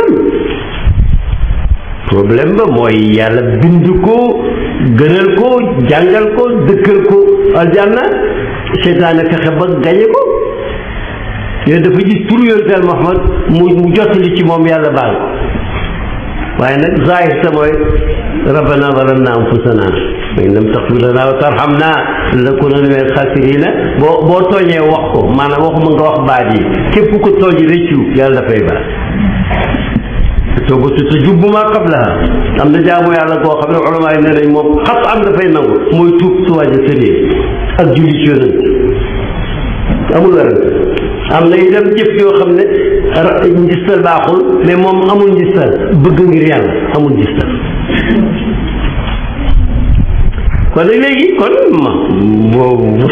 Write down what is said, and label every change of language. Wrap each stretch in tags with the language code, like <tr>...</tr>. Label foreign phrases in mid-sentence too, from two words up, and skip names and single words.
<wo>problème ba mooy yàlla bind ko gënal ko jàngal ko dëkkal ko aljanna seytaane fexe ba gañe ko yooyu dafa gis turu yonent Muhammad mu jottali ci moom yàlla baal ko waaye nag zahir sa mooy</wo> <ar>ربنا ظلمنا أنفسنا وإن لم تغفر لنا وترحمنا لنكونن من الخاسرين</ar> <wo>boo tooñee wax ko maanaam waxuma nga wax baat yi képp ku tooñ rëccu yàlla dafay baal</wo> <ar>التوبة تجب ما قبلها</ar> <wo>am na jaamu yàlla koo xam ne ulama yi nee nañ moom xas am dafay nangu mooy tuub su waaj a tëddee ak julli ci yonent amul werante am na itam jëf yoo xam ne njistal baaxul mais moom amul njistal bëgg ngir yàlla amul njistal kon nag léegi kon boobu</wo>